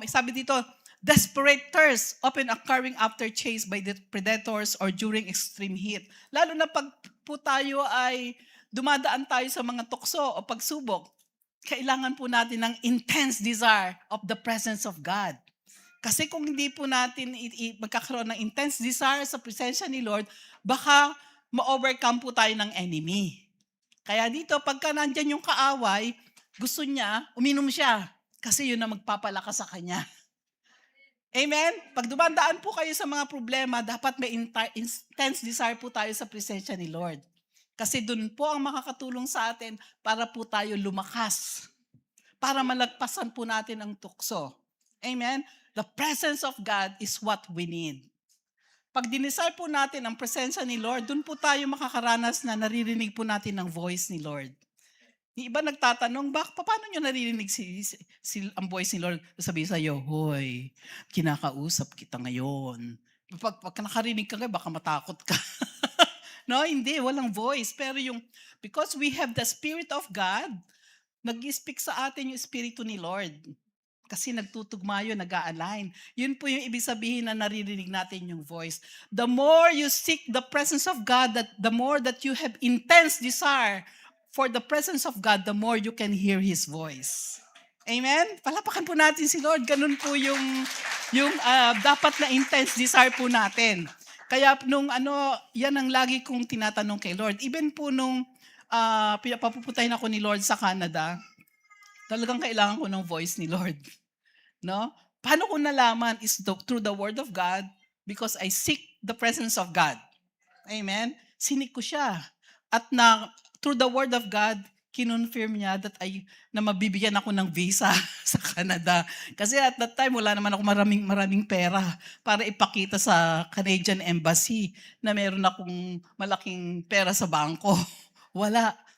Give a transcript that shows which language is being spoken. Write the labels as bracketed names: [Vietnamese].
[Filipino] Sabi dito, [English] desperate thirst, often occurring after chase by the predators or during extreme heat. [Filipino] Lalo na pag po tayo ay dumadaan tayo sa mga tukso o pagsubok, kailangan po natin ng [English] intense desire of the presence of God. [Filipino] Kasi kung hindi po natin magkakaroon ng intense desire sa presensya ni Lord, baka ma-overcome po tayo ng enemy. Kaya dito, pagka nandyan yung kaaway, gusto niya, uminom siya. Kasi yun na magpapalakas sa kanya. Amen? Pag dumandaan po kayo sa mga problema, dapat may intense desire po tayo sa presensya ni Lord. Kasi dun po ang makakatulong sa atin para po tayo lumakas. Para malagpasan po natin ang tukso. Amen? [English] The presence of God is what we need. [Filipino] Pag dinisay po natin ang presensya ni Lord, dun po tayo makakaranas na naririnig po natin ang voice ni Lord. Yung iba nagtatanong, paano nyo naririnig ang voice ni Lord? Sabihin sa'yo, hoy, kinakausap kita ngayon. Pag nakarinig ka baka matakot ka. No, hindi, walang voice. [English] Pero because we have the Spirit of God, [Filipino] nag-speak sa atin yung Espiritu ni Lord. Kasi nagtutugma yun, nag-a-align. Yun po yung ibig sabihin na naririnig natin yung voice. [English] The more you seek the presence of God, the more that you have intense desire for the presence of God, the more you can hear His voice. Amen? [Filipino] Palapakan po natin si Lord. Ganun po yung Yung dapat na intense desire po natin. Kaya yan ang lagi kong tinatanong kay Lord. Even po nung papupuntahin ako ni Lord sa Canada, talagang kailangan ko ng voice ni Lord. No? Paano ko nalaman [English] is through the Word of God because I seek the presence of God. [Filipino] Amen? Sinik ko siya. At [English] through the Word of God, [Filipino] kinonfirm niya na mabibigyan ako ng visa sa Canada. Kasi [English] at that time, [Filipino] wala naman ako maraming pera para ipakita sa Canadian Embassy na meron akong malaking pera sa bangko. Wala.